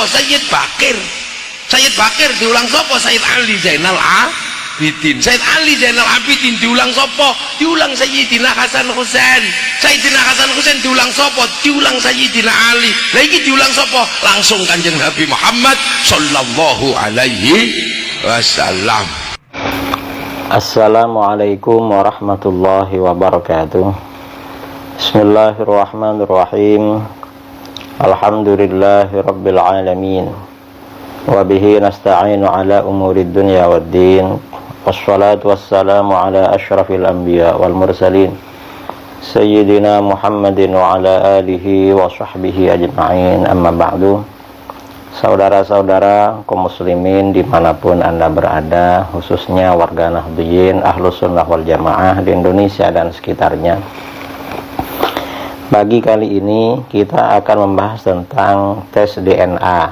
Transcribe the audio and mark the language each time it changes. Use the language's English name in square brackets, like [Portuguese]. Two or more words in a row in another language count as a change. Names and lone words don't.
[Javanese] Sayyid Bakir. Sayyid Bakir diulang sapa? Sayyid Ali Zainal Abidin. Sayyid Ali Zainal Abidin diulang sapa? Diulang Sayyidina Hasan Husain. Sayyidina Hasan Husain diulang sapa? Diulang Sayyidina Ali. Lah iki diulang sapa? Langsung Kanjeng Nabi Muhammad [Arabic] صلى الله عليه وسلم. السلام عليكم ورحمة الله وبركاته. بسم الله الرحمن الرحيم الحمد لله رب العالمين. وبه نستعين على أمور الدنيا والدين. والصلاة والسلام على أشرف الأنبياء والمرسلين سيدنا محمد وعلى آله وصحبه أجمعين. أما بعد. [Indonesian] Saudara-saudara kaum muslimin dimanapun anda berada, khususnya warga Nahdliyin Ahlus Sunnah wal Jamaah di Indonesia dan sekitarnya. Pagi kali ini kita akan membahas tentang tes DNA.